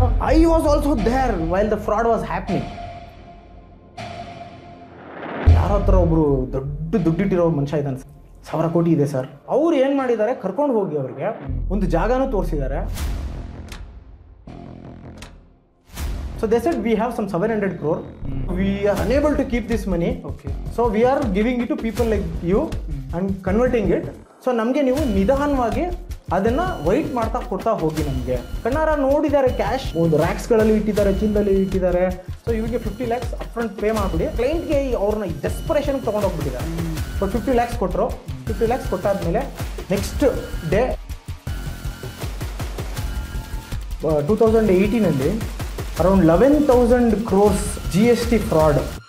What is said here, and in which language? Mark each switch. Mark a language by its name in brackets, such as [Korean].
[English] I was also there while the fraud was happening. [Kannada] ಯಾರ ಹತ್ರ ಒಬ್ರು ದುಡ್ಡಿಟ್ಟಿರೋ ಮನುಷ್ಯ ಇದ್ದಾನೆ, 1,000 ಕೋಟಿ ಇದೆ ಸರ್. ಅವ್ರು ಏನು ಮಾಡಿದ್ದಾರೆ, ಕರ್ಕೊಂಡು ಹೋಗಿ ಅವ್ರಿಗೆ ಒಂದು ಜಾಗನೂ ತೋರಿಸಿದ್ದಾರೆ. [English] So they said we have some 700 crore. We are unable to keep this money. Okay. So we are giving it to people like you and converting it. [Kannada] So ನಮಗೆ ನೀವು ನಿಧಾನವಾಗಿ ಅದನ್ನ ವೈಟ್ ಮಾಡ್ತಾ ಕೊಡ್ತಾ ಹೋಗಿ. ನಮಗೆ ಕಣ್ಣಾರ ನೋಡಿದ್ದಾರೆ, ಕ್ಯಾಶ್ ಒಂದು ರ್ಯಾಕ್ಸ್ಗಳಲ್ಲಿ ಇಟ್ಟಿದ್ದಾರೆ, ಚೀಲದಲ್ಲಿ ಇಟ್ಟಿದ್ದಾರೆ. ಸೊ ಇವರಿಗೆ 50 lakhs ಅಪ್ಫ್ರಂಟ್ ಪೇ ಮಾಡಿಬಿಡಿ. ಕ್ಲೈಂಟ್ಗೆ ಅವ್ರನ್ನ ಡೆಸ್ಪರೇಷನ್ಗೆ ತೊಗೊಂಡೋಗ್ಬಿಟ್ಟಿದ್ದಾರೆ. ಸೊ 50 lakhs ಕೊಟ್ಟರು. [English] 50 lakhs ಕೊಟ್ಟಾದ್ಮೇಲೆ next day 2018 around 11,000 crores GST fraud.